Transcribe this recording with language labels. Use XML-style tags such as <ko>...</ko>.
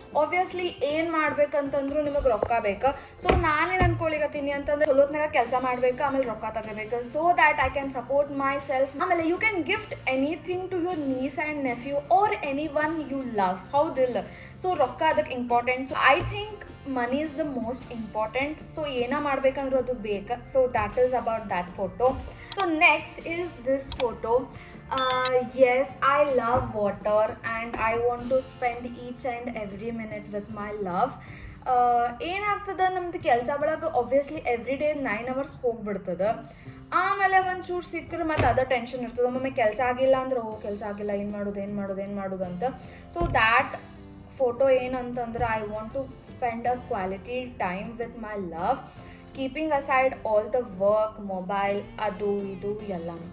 <kn>Obviously ಏನು ಮಾಡ್ಬೇಕಂತಂದ್ರು ನಿಮಗೆ ರೊಕ್ಕ ಬೇಕಾ. ಸೊ ನಾನೇನು ಅನ್ಕೊಳಿಗತ್ತೀನಿ ಅಂತಂದ್ರೆ ಚಲೋತ್ನಾಗ ಕೆಲಸ ಮಾಡ್ಬೇಕು, ಆಮೇಲೆ ರೊಕ್ಕ ತಗೋಬೇಕು,</kn> <en>So that I can support myself. ಆಮೇಲೆ you can gift anything to your nieces and nephew or anyone you love, ಹೌದಿಲ್ಲ.</en> <kn>ಸೊ ರೊಕ್ಕ ಅದಕ್ಕೆ important.</kn> <en>So I think money is the most important.</en> <kn>So ಏನ ಮಾಡ್ಬೇಕಂದ್ರೆ ಅದು ಬೇಕು.</kn> <en>So that is about that photo. So next is this photo. Yes, I love water and I want to spend each and every minute with my love.</en> <kn>ಏನಾಗ್ತದ, ನಮ್ದು ಕೆಲಸ ಒಳಗೆ obviously every day 9 hours ಹೋಗ್ಬಿಡ್ತದೆ. ಆಮೇಲೆ ಒಂಚೂರು ಸಿಕ್ಕರೆ ಮತ್ತು ಅದ tension ಇರ್ತದೆ. ಒಮ್ಮೊಮ್ಮೆ ಕೆಲಸ ಆಗಿಲ್ಲ ಅಂದ್ರೆ ಕೆಲಸ ಆಗಿಲ್ಲ, ಏನು ಮಾಡೋದು ಅಂತ.</kn> <en>so that photo ಏನಂತಂದ್ರೆ I want to spend a quality time with my love, keeping aside all the work, mobile,</en> <kn>ಅದು ಇದು ಎಲ್ಲ.</kn>